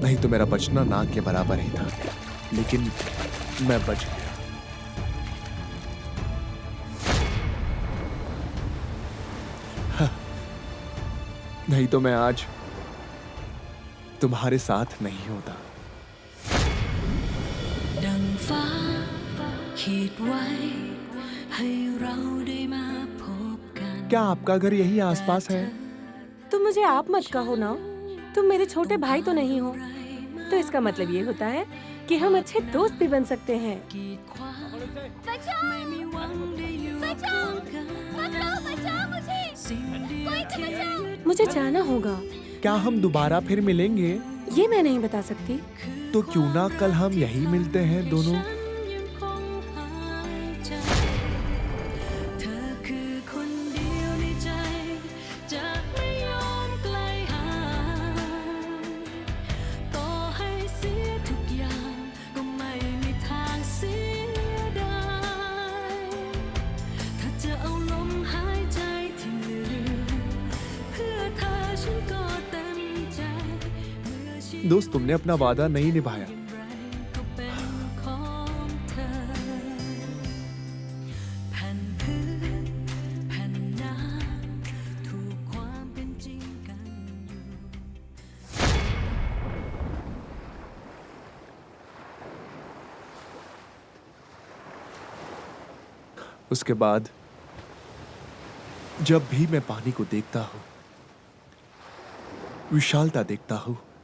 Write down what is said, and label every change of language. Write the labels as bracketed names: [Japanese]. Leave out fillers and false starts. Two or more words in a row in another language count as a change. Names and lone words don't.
[Hindi] नहीं तो मेरा बचना नाक के बराबर ही था, लेकिन मैं बच गया। नहीं तो मैं आज तुम्हारे साथ नहीं होता। [Thai] ดังฟ้าขีดไว้ให้เราได้มาพบกัน [Hindi] क्या आपका घर यही आसपास है? तुम मुझे आप मत कहो ना, तुम मेरे छोटे भाई तो नहीं हो। तो इसका मतलब ये होता है कि हम अच्छे दोस्त भी बन सकते हैं। [Thai] กีดขวางไม่มีหวังได้อยู่ข้างกันสิ่งเดียวที่ยึด [Hindi] मुझे जाना होगा, क्या हम दोबारा फिर मिलेंगे? ये मैं नहीं बता सकती। तो क्यों ना कल हम यही मिलते हैं दोनों। [Thai] ยังคงหายใจเธอคือคนเดียวในใจจะไม่ยอมไกลห่างต่อให้เสียทุกอย่างก็ไม่มีทางเสียดายถ้าจะเอาลมหายใจที่เหลือเพื่อเธอฉันก็เต็มใจเมื่อชีวิต [Hindi] दोस्त, तुमने अपना वादा नहीं निभाया। [Thai] ก็เป็นของเธอแผ่นพื้นแผ่นน้ำถูกความเป็นจริงกันอยู่ [Hindi] उसके बाद जब भी मैं पानी को देखता हूं, विशालता देखता हूं,